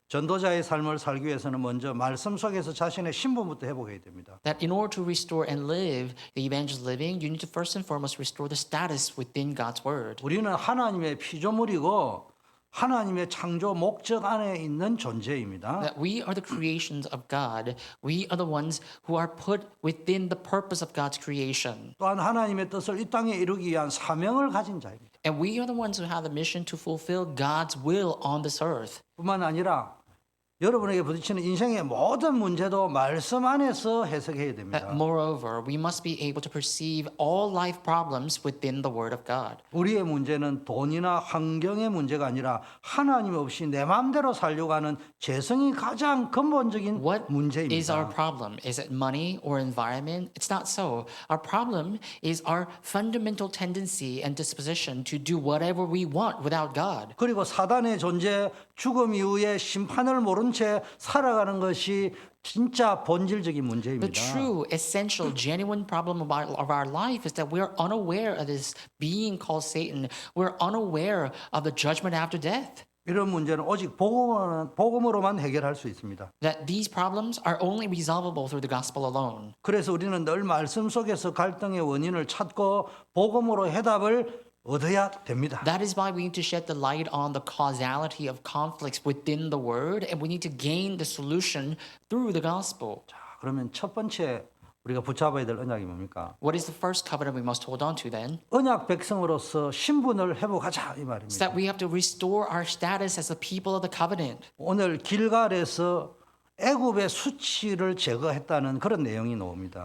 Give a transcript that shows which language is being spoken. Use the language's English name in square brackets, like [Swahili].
[Korean] 전도자의 삶을 살기 위해서는 먼저 말씀 속에서 자신의 신분부터 회복해야 됩니다. [English] That in order to restore and live the evangel living, you need to first and foremost restore the status within God's word. [Korean] 우리는 하나님의 피조물이고 하나님의 창조 목적 안에 있는 존재입니다. [English] That we are the creations of God. We are the ones who are put within the purpose of God's creation. [Korean] 또한 하나님의 뜻을 이 땅에 이루기 위한 사명을 가진 자입니다. [English] And we are the ones who have the mission to fulfill God's will on this earth. [Korean] 뿐만 아니라 여러분에게 부딪히는 인생의 모든 문제도 말씀 안에서 해석해야 됩니다. [English] That moreover, we must be able to perceive all life problems within the Word of God. [Korean] 우리의 문제는 돈이나 환경의 문제가 아니라 하나님 없이 내 마음대로 살려고 하는 재성이 가장 근본적인 [English] What is our [Korean] 문제입니다. [English] problem? Is it money or environment? It's not so. Our problem is our fundamental tendency and disposition to do whatever we want without God. [Korean] 그리고 사단의 존재, 죽음 이후에 심판을 모른 채 살아가는 것이 진짜 본질적인 [English] The [Korean] 문제입니다. [English] true, essential, genuine problem of our life is that we're unaware of this being called Satan. We're unaware of the judgment after death. [Korean] 이런 문제는 오직 복음으로만 해결할 수 있습니다. [English] That these problems are only resolvable through the gospel alone. [Korean] 그래서 우리는 늘 말씀 속에서 갈등의 원인을 찾고 복음으로 해답을 얻어야 됩니다. [English] That is why we need to shed the light on the causality of conflicts within the word, and we need to gain the solution through the gospel. [Korean] 자, 그러면 첫 번째 우리가 붙잡아야 될 언약이 뭡니까? [English] What is the first covenant we must hold on to then? [Korean] 언약 백성으로서 신분을 회복하자 이 [English] It's [Korean] 말입니다. [English] that we have to restore our status as the people of the covenant. [Korean] 오늘 길갈에서 애굽의 수치를 제거했다는 그런 내용이 나옵니다.